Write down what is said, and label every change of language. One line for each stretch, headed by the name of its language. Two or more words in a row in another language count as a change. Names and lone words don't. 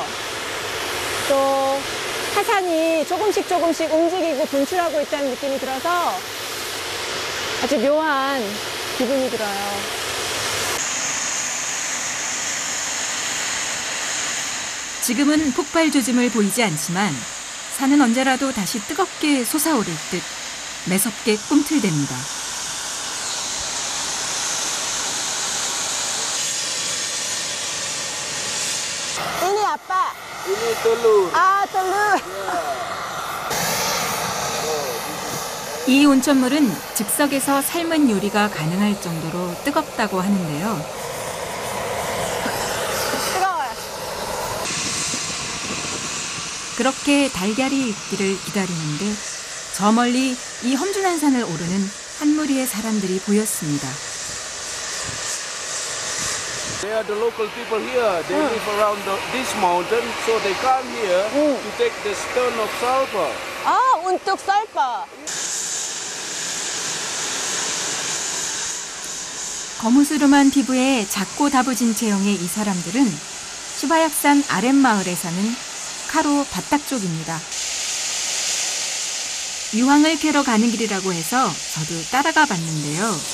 Korean: 또 화산이 조금씩 움직이고 분출하고 있다는 느낌이 들어서 아주 묘한 기분이 들어요. 지금은 폭발 조짐을 보이지 않지만 산은 언제라도 다시 뜨겁게 솟아오를 듯 매섭게 꿈틀댑니다.
Indonesian: ini apa? Ini telur. 아, telur.
Korean: 이 온천물은 즉석에서 삶은 요리가 가능할 정도로 뜨겁다고 하는데요. 뜨거워요. 그렇게 달걀이 익기를 기다리는데 저 멀리 이 험준한 산을 오르는 한 무리의 사람들이 보였습니다.
English: They are the local people here. They live around this mountain, so they come here to take the stone of sulfur.
Indonesian: 아, untuk sulfur.
Korean: 거무스름한 피부에 작고 다부진 체형의 이 사람들은 시바약산 아랫마을에 사는 카로 바딱 쪽입니다. 유황을 캐러 가는 길이라고 해서 저도 따라가 봤는데요.